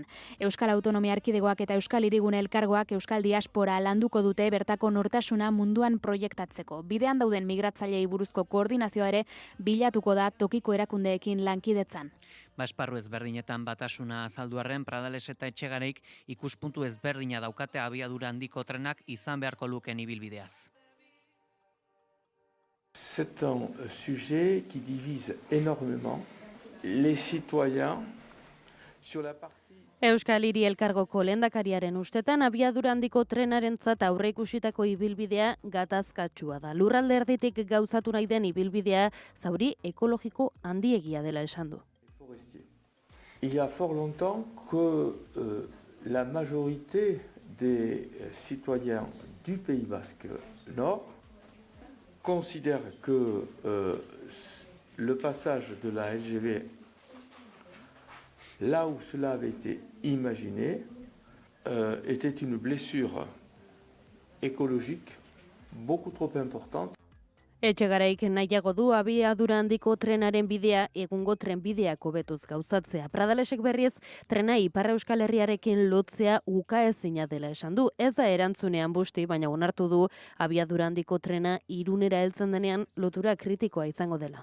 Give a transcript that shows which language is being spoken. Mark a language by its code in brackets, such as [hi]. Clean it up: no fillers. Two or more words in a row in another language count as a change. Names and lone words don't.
[eu] Euskal Autonomia Erkidegoak eta Euskal Hirigune Elkargoak Euskal Diaspora landuko dute bertako nortasuna munduan proiektatzeko. Bidean dauden migratzailei buruzko koordinazioa ere bilatuko da tokiko erakundeekin lankidetzan. Esparru ezberdinetan batasuna azaldu arren, Pradales eta Etxegaraik ikuspuntu ezberdina daukate abiadura handiko trenak izan beharko luken ibilbideaz. [fr] C'est un sujet qui divise énormément les citoyens sur la partie. [eu] Euskal Hiri Elkargoko lehendakariaren ustetan abiadura handiko trenarentzat aurreikusitako ibilbidea gatazkatsua da. Lurralde erditik gauzatu nahi den ibilbidea zauri ekologiko handiegia dela esan du. [fr] Il y a fort longtemps que la majorité des citoyens du Pays Basque Nord considèrent que le passage de la LGV là où cela avait été imaginé, était une blessure écologique beaucoup trop importante. [eu] Etxegaraik nahiago du abiadura handiko trenaren bidea egungo trenbideak hobetuz gauzatzea. Pradalesek berriz trena Ipar Euskal Herriarekin lotzea ukaezina dela esan du. Ez da erantzunean busti, baina onartu du abiadura handiko trena Irunera heltzen denean lotura kritikoa izango dela.